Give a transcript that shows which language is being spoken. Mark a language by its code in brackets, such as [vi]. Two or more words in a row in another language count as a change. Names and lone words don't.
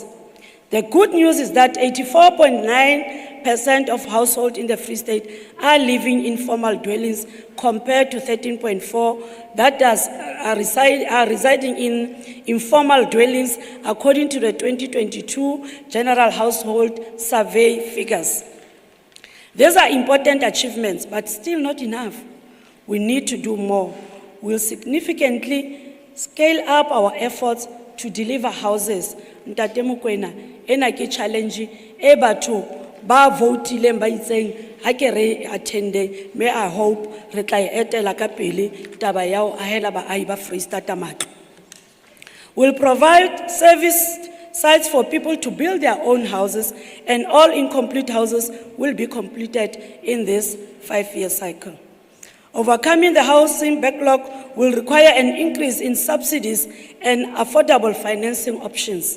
[en] The good news is that 84.9% of households in the Free State are living in formal dwellings compared to 13.4% that are residing in informal dwellings according to the 2022 General Household Survey figures. These are important achievements, but still not enough. we need to do more. We'll significantly scale up our efforts to deliver houses. [st] Ntate Mokoena, ena ke challenge e batho ba votileng ba itseng ha ke re attende, me [en] I hope [st] re tla e etela ka pele taba ya ho ahela baahi ba Freistata matlo. [en] We'll provide service sites for people to build their own houses, and all incomplete houses will be completed in this 5-year cycle. Overcoming the housing backlog will require an increase in subsidies and affordable financing options.